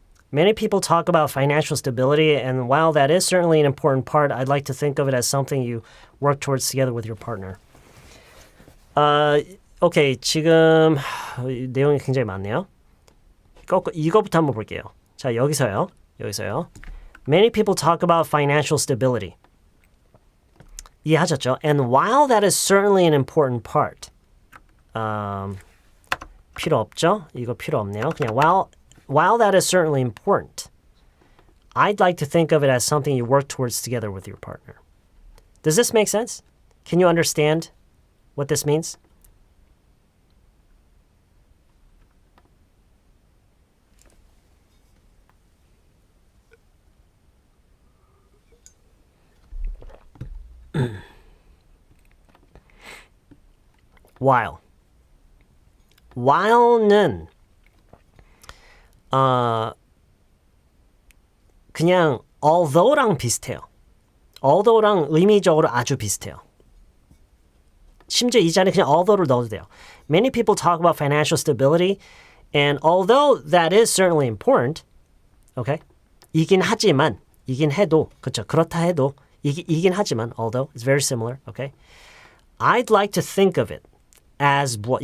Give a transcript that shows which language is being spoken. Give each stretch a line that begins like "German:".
English: Many people talk about financial stability, and while that is certainly an important part, I'd like to think of it as something you work towards together with your partner.
Korean: 오케이, 지금 내용이 굉장히 많네요. 이거부터 한번 볼게요. 자, 여기서요.
English: Many people talk about financial stability.
Korean: 이해하셨죠?
English: And while that is certainly an important part,
Korean: 필요 없죠? 이거 필요 없네요.
English: 그냥 while that is certainly important, I'd like to think of it as something you work towards together with your partner. Does this make sense? Can you understand what this means?
Korean: while는 그냥 although랑 비슷해요. although랑 의미적으로 아주 비슷해요. 심지어 이 자리에 그냥 although를 넣어도 돼요.
English: Many people talk about financial stability, and although that is certainly important, okay?
Korean: 이긴 해도, 그렇죠? 그렇다 해도, 이긴 하지만, although,
English: it's very similar, okay? I'd like to think of it as what?